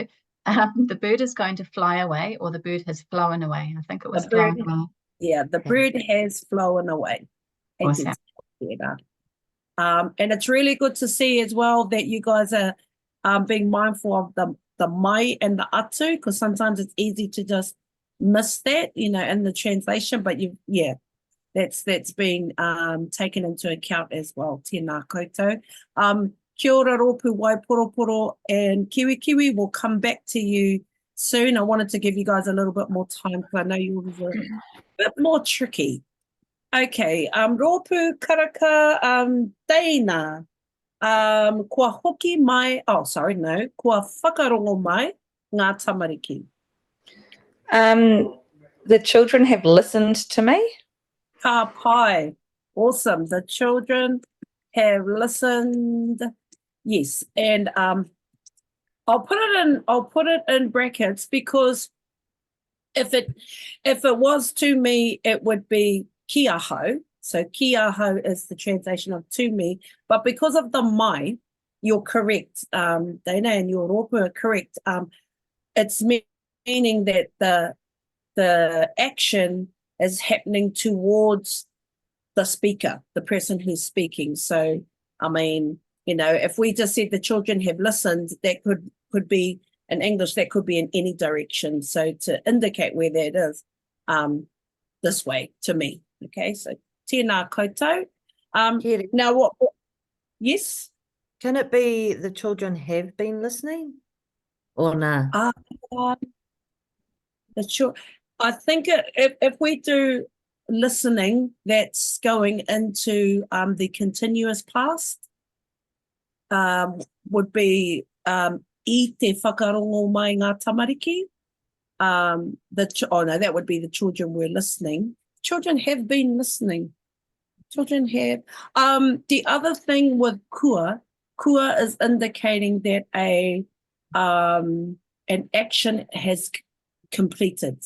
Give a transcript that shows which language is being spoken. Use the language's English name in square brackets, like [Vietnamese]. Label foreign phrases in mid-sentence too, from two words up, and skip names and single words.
[English] The bird is going to fly away, or the bird has flown away. I think it was The bird- flown away. Yeah, the Okay. bird has flown away. [Māori] Hei te [English] Awesome. tēnā. And it's really good to see as well that you guys are being mindful of the mai and the atu, because sometimes it's easy to just miss that, in the translation. But that's being taken into account as well. [Māori] Tēnā koutou. Kia ora Rōpū Waiporoporo [English] and Kiwi will come back to you soon. I wanted to give you guys a little bit more time because I know you were a bit more tricky. [Māori] Okay, Rōpū Karaka, Dana, kua hoki mai, kua whakarongo mai ngā tamariki. [English] The children have listened to me. [Māori] Ka pai, [English] awesome. The children have listened. Yes, and I'll put it in brackets because if it was to me, it would be [Māori] kia hau. [English] So [Māori] kia hau [English] is the translation of to me, but because of the mai, you're correct, Dana, and your Rōpū are correct. It's meaning that the action is happening towards the speaker, the person who's speaking. So, I mean, if we just said the children have listened, that could be in English, that could be in any direction. So to indicate where that is, this way to me. Okay, so [Māori] tēnā koutou. [English] Kiri, Now what? Yes. can it be the children have been listening? Or nah? I think if we do listening, that's going into the continuous past. Would be [Māori] I te whakarongo mai ngā tamariki. [English] That would be the children were listening. Children have been listening. Children have. The other thing with kua is indicating that an action has completed.